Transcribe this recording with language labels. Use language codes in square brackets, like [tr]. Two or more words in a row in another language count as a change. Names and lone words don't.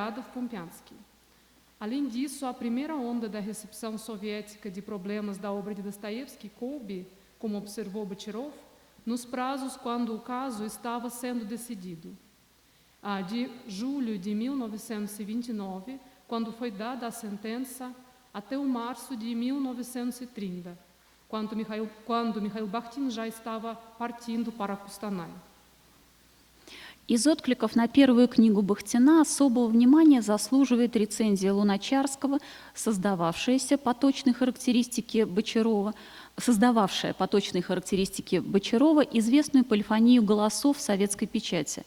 [pt] Vinogradov, Pumpiansky. Além disso, a primeira onda da recepção soviética de problemas da obra de Dostoiévski coube, como observou Bocherov, nos prazos quando o caso estava sendo decidido. De julho de 1929, quando foi dada a sentença, até o março de 1930, quando Mikhail Bakhtin já estava partindo para Кустанай. [ru] Из откликов на первую книгу Бахтина особого внимания заслуживает рецензия Луначарского, создававшая по точной характеристике Бочарова, известную полифонию голосов в советской печати.